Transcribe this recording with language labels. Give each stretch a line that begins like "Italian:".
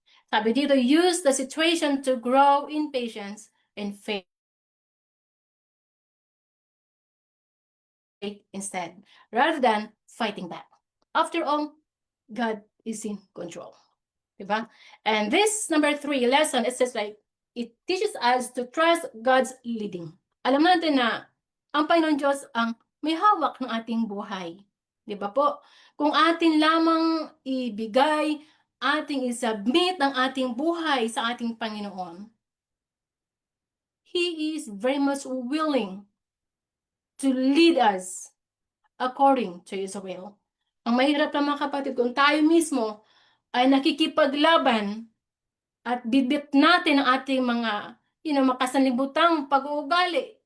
Filipino: Sabi dito,
English: use the situation to grow in patience and faith instead, rather than fighting back. After all, God is in control.
Filipino: Diba?
English: And this number 3 lesson, it says like, it teaches us to trust God's leading.
Filipino: Alam natin na ang Panginoon Diyos ang may hawak ng ating buhay. Diba po? Kung atin lamang ibigay, ating isubmit ang ating buhay sa ating Panginoon,
English: He is very much willing to lead us according to His will.
Filipino: Ang mahirap lang mga kapatid, kung tayo mismo ay nakikipaglaban at bibit natin ang ating mga makasanlibutang pag-uugali.